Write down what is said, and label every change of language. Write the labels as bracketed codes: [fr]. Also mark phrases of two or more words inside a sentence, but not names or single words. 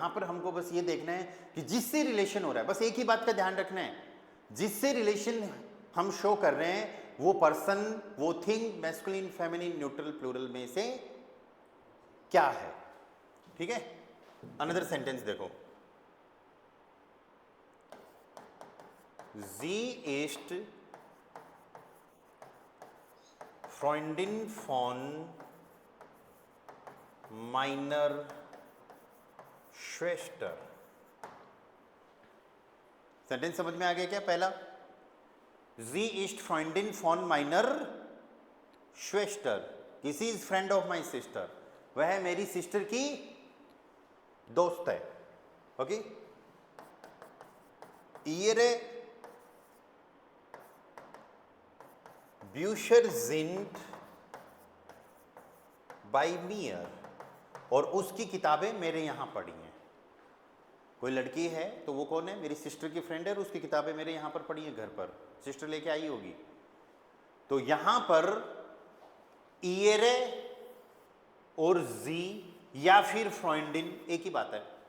[hi] यहां पर हमको बस ये देखना है कि जिससे रिलेशन हो रहा है, बस एक ही बात का ध्यान रखना है, जिससे रिलेशन हम शो कर रहे हैं वो पर्सन, वो थिंग, मैस्कुलिन, फेमिनिन, न्यूट्रल, प्लूरल में से क्या है। ठीक है, अनदर सेंटेंस देखो, [de] Sie ist Freundin von meiner Schwester. [hi] सेंटेंस समझ में आ गया क्या? [de] पहला, जी ist Freundin von meiner Schwester, [en] she is friend of my sister, [hi] वह मेरी सिस्टर की दोस्त है। ओके, [de] ihre Bücher sind by mir, [hi] और उसकी किताबें मेरे यहाँ पढ़ी हैं। कोई लड़की है तो वो कौन है? मेरी सिस्टर की फ्रेंड है, और उसकी किताबें मेरे यहाँ पर पढ़ी हैं, घर पर सिस्टर लेके आई होगी। तो यहाँ पर ihre और जी या फिर फ्रॉइंडिन एक ही बात है।